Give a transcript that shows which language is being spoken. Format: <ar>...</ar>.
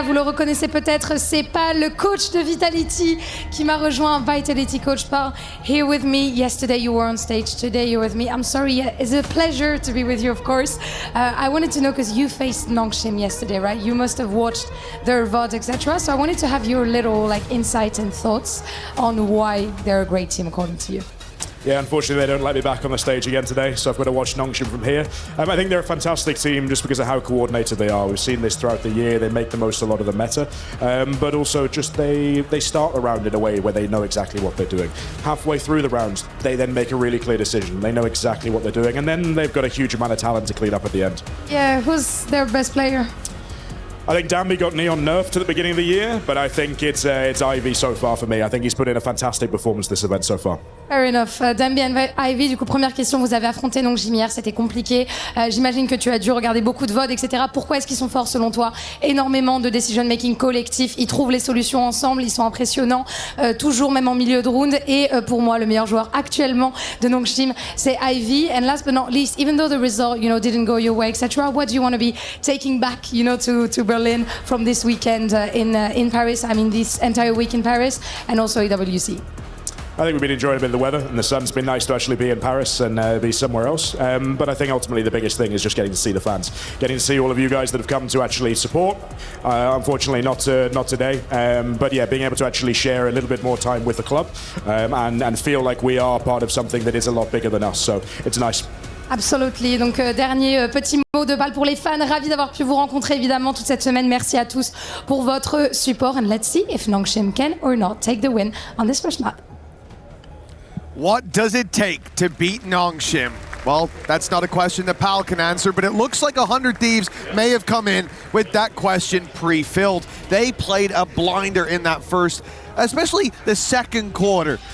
<fr>Vous le reconnaissez peut-être, c'est pas le coach de Vitality qui m'a rejoint,</fr> <en>Vitality coach Paul, here with me. Yesterday you were on stage, today you're with me. I'm sorry, it's a pleasure to be with you, of course. I wanted to know, because you faced Nongshim yesterday, right? You must have watched their VOD, etc. So I wanted to have your little insights and thoughts on why they're a great team according to you. Yeah, unfortunately they don't let me back on the stage again today, so I've got to watch Nongshim from here. I think they're a fantastic team just because of how coordinated they are. We've seen this throughout the year. They make the most of a lot of the meta, but also just they start the round in a way where they know exactly what they're doing. Halfway through the round, they then make a really clear decision. They know exactly what they're doing, and then they've got a huge amount of talent to clean up at the end. Yeah, who's their best player? I think Danby got Neon nerfed at the beginning of the year, but I think it's Ivy so far for me. I think he's put in a fantastic performance this event so far. Fair enough.</en> <fr>Danby and Ivy, du coup, première question, vous avez affronté Nongshim hier, c'était compliqué. J'imagine que tu as dû regarder beaucoup de VOD, etc. Pourquoi est-ce qu'ils sont forts selon toi? Énormément de decision-making collectif, ils trouvent les solutions ensemble, ils sont impressionnants, toujours même en milieu de round. Et pour moi, le meilleur joueur actuellement de Nongshim, c'est Ivy.</fr> <en>And last but not least, even though the result, didn't go your way, etc., what do you want to be taking back, to Berlin from this weekend in Paris? I mean, this entire week in Paris, and also EWC. I think we've been enjoying a bit of the weather, and the sun's been nice to actually be in Paris and be somewhere else. But I think ultimately the biggest thing is just getting to see the fans, getting to see all of you guys that have come to actually support. Unfortunately, not today. But yeah, being able to actually share a little bit more time with the club and feel like we are part of something that is a lot bigger than us. So it's nice. Absolutely.</en> <fr>Donc, dernier petit mot de balle pour les fans. Ravi d'avoir pu vous rencontrer, évidemment, toute cette semaine. Merci à tous pour votre support.</fr> <en>And let's see if Nongshim can or not take the win on this first map. What does it take to beat Nongshim? Well, that's not a question that Pal can answer, but it looks like 100 Thieves may have come in with that question pre-filled. They played a blinder in that first, especially the second quarter.</en>